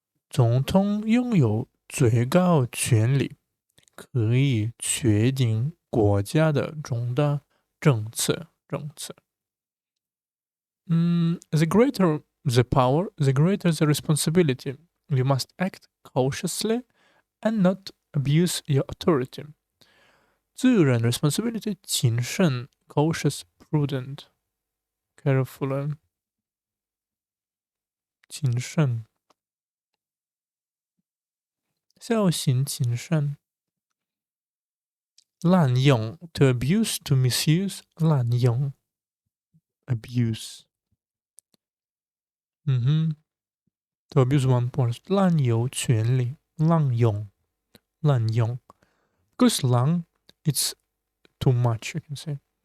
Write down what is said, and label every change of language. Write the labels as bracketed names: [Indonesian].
[Chinese] 总统拥有最高权力可以决定国家的重大政策 [English] The greater the power, the greater the responsibility. You must act cautiously and not abuse your authority. [Chinese] 责任 [English] responsibility [Chinese] 谨慎 [English] cautious prudent, careful, [Chinese] 谨慎，小心谨慎。滥用 [English] to abuse to misuse 滥用 abuse。 to abuse one point [Chinese] 滥用权利滥用 [English] because slang it's too much you can say。